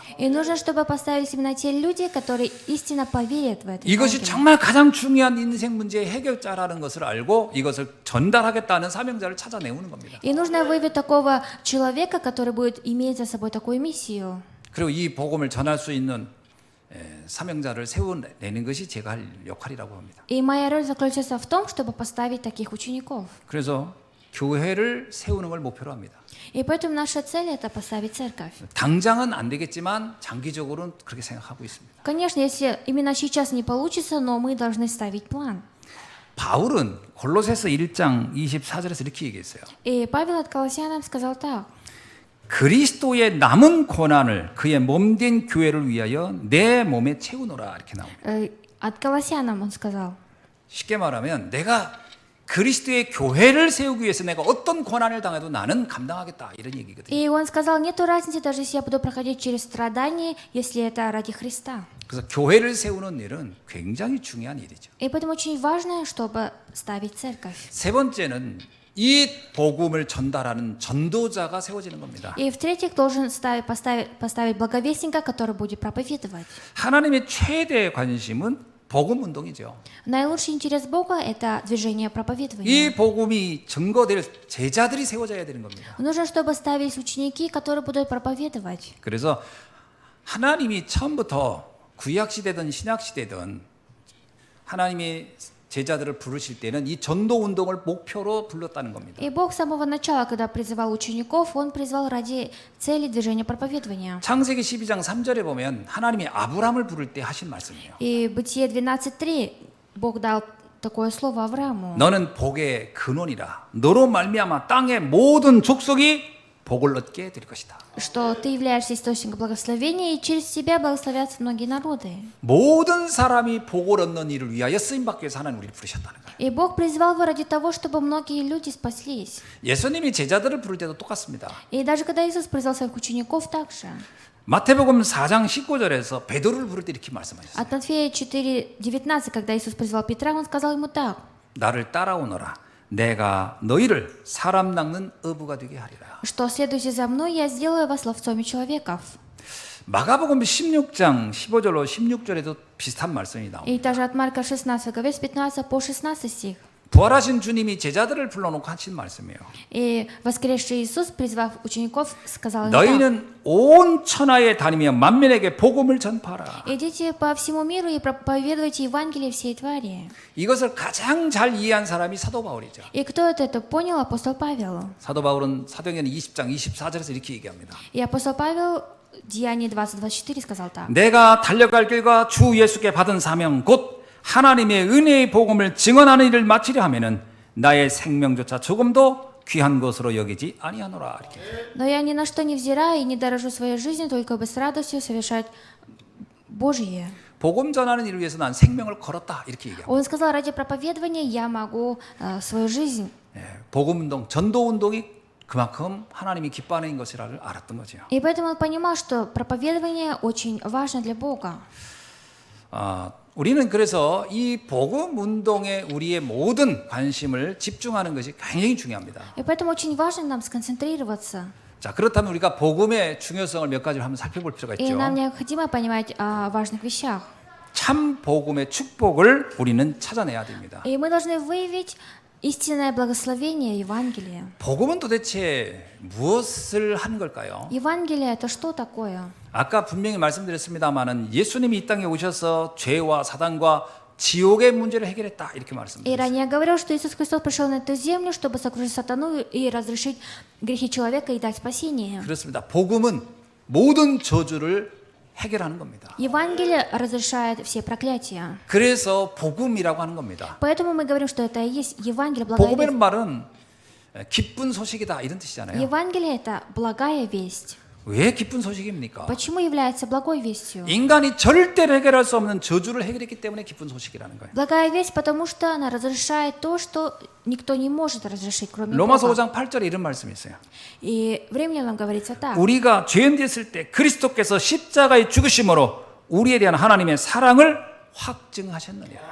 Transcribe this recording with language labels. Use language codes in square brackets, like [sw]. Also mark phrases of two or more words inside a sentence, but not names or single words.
[ru] И нужно, чтобы поставились именно те люди, которые истинно поверят в это. [ko] 이것이 [ru] Евангелие. [ko] 정말 가장 중요한 인생 문제의 해결자라는 것을 알고 이것을 전달하겠다는 사명자를 찾아내오는 겁니다. [ru] И нужно выявить такого человека, который будет иметь за собой такую миссию. [ko] 그리고 이 복음을 전할 수 있는 사명자를 세워내는 것이 제가 할 역할이라고 합니다. [ru] И моя роль заключается в том, чтобы поставить таких учеников. [ko] 그래서 교회를 세우는 걸 목표로 합니다. [ru] И поэтому наша цель – это поставить церковь. [ko] 당장은 안 되겠지만 장기적으로는 그렇게 생각하고 있습니다. [ru] Конечно, если именно сейчас не получится, но мы должны ставить план. [ko] 바울은 골로새서 1장 24절에서 이렇게 얘기했어요. [ru] И Павел от Колоссянам сказал так. [ko] 그리스도의 남은 고난을 그의 몸된 교회를 위하여 내 몸에 채우노라 이렇게 나옵니다. [ru] От Колоссянам он сказал. [ko] 쉽게 말하면 내가 그리스도의 교회를 세우기 위해서 내가 어떤 고난을 당해도 나는 감당하겠다 이런 얘기거든요. [ru] И он сказал, нету разницы, даже если я буду проходить через страдания, если это ради Христа. [ko] 그래서 교회를 세우는 일은 굉장히 중요한 일이죠. [ru] И поэтому очень важно, чтобы ставить церковь. [ko] 세 번째는 이 복음을 전달하는 전도자가 세워지는 겁니다. [ru] И в-третьих, должен поставить благовестника, который будет проповедовать. [ko] 하나님의 최대 관심은 복음 운동이죠. [ru] Наилучший интерес Бога – это движение проповедования. [ko] 이 복음이 증거될 제자들이 세워져야 되는 겁니다. [ru] Нужно, чтобы ставились ученики, которые будут проповедовать. [ko] 그래서 하나님이 처음부터 구약 시대든 신약 시대든 하나님의 제자들을 부르실 때는 이 전도 운동을 목표로 불렀다는 겁니다. [ru] И Бог с самого начала, когда призывал учеников, Он призвал ради цели движения проповедования. [ko] 창세기 12장 3절에 보면 하나님이 아브람을 부를 때 하신 말씀이에요. [ru] И Бытие 12:3 Бог дал такое слово Аврааму, [ko] 너는 복의 근원이라. 너로 말미암아 땅의 모든 족속이 복을 얻게 될 것이다. [ru] что ты являешься источником благословения, и через тебя благословятся многие народы. [ko] 모든 사람이 복을 얻는 일을 위하여 쓰임 받기 위해서 하나님 우리를 부르셨다는 거예요. [ru] И Бог призвал его ради того, чтобы многие люди спаслись. [ko] 예수님이 제자들을 부를 때도 똑같습니다. [ru] И даже когда Иисус призвал своих учеников, также. [ko] 마태복음 4장 19절에서 베드로를 부를 때 이렇게 말씀하셨어요. [ru] От Матфея 4:19, когда Иисус призвал Петра, Он сказал ему так. [ko] 나를 따라오너라. 내가 너희를 사람 낚는 어부가 되게 하리라. [ru] Что следуйте за мной, я сделаю вас ловцами человеков. [ko] 마가복음 16장 15절로 16절에도 비슷한 말씀이 나옵니다. [ru] И также от Марка 16 главы с 15 по 16 стих. [ko] 부활하신 주님이 제자들을 불러놓고 하신 말씀이에요. [ru] И воскресший Иисус, призвав учеников, сказал им так. [ko] 너희는 온 천하에 다니며 만민에게 복음을 전파하라. [ru] Идите по всему миру и проповедуйте Евангелие всей твари. [ko] 이것을 가장 잘 이해한 사람이 사도 바울이죠. [ru] И кто это понял? Апостол Павел. [ko] 사도 바울은 사도행전 20장 24절에서 이렇게 얘기합니다. И апостол Павел в Деянии 20:24 сказал так. 내가 달려갈 길과 주 예수께 받은 사명 곧 하나님의 은혜의 복음을 증언하는 일을 마치려 하면은 나의 생명조차 조금도 귀한 것으로 여기지 아니하노라. 이렇게. [ru] Но я ни на что не взираю и не дорожу своей жизнью, только бы с радостью совершать Божье. [ko] 복음 전하는 일을 위해서 난 생명을 걸었다. 이렇게 얘기합니다. [ru] Он сказал, ради проповедования я могу свою жизнь. [ko] 복음 운동, 전도 운동이 그만큼 하나님이 기뻐하는 것이라를 알았던 거죠. [ru] И поэтому он понимал, что проповедование очень важно для Бога. [ko] 우리는 그래서 이 복음 운동에 우리의 모든 관심을 집중하는 것이 굉장히 중요합니다. [ru] И поэтому очень важно нам сконцентрироваться. [ko] 자, 그렇다면 우리가 복음의 중요성을 몇 가지를 한번 살펴볼 필요가 [ru] И [ko] 있죠. [ru] нам необходимо понимать о важных вещах. [ko] 참 복음의 축복을 우리는 찾아내야 됩니다. [ru] И мы должны выявить истинное благословение Евангелия. [ko] 복음은 도대체 무엇을 하는 걸까요? [ru] Евангелие это что такое? [ko] 아까 분명히 말씀드렸습니다마는 예수님이 이 땅에 오셔서 죄와 사단과 지옥의 문제를 해결했다 이렇게 [ru] И [ko] 말씀드렸어요. [ru] ранее я говорил, что Иисус Христос пришел на эту землю, чтобы сокрушить сатану и разрешить грехи человека и дать спасение. [ko] 그렇습니다. 복음은 모든 저주를 해결하는 겁니다. [ru] Евангелие разрешает все проклятия. [ko] 그래서 복음이라고 하는 겁니다. [ru] Поэтому мы говорим, что это и есть Евангелие, благая [ko] 복음이라는 [ru] весть. [ko] 말은 기쁜 소식이다 이런 뜻이잖아요. [ru] Евангелие это благая весть. [ko] 왜 기쁜 소식입니까? [ru] Почему является благой вестью? [ko] 인간이 절대로 해결할 수 없는 저주를 해결했기 때문에 기쁜 소식이라는 거예요. [ru] Благая весть, потому что она разрешает то, что никто не может разрешить, кроме [ko] 로마서 [ru] Бога. [ko] 5장 8절에 이런 말씀이 있어요. [ru] И в Римлянам говорится так. [ko] 우리가 죄인 됐을 때 그리스도께서 십자가의 죽으심으로 우리에 대한 하나님의 사랑을 확증하셨느니라.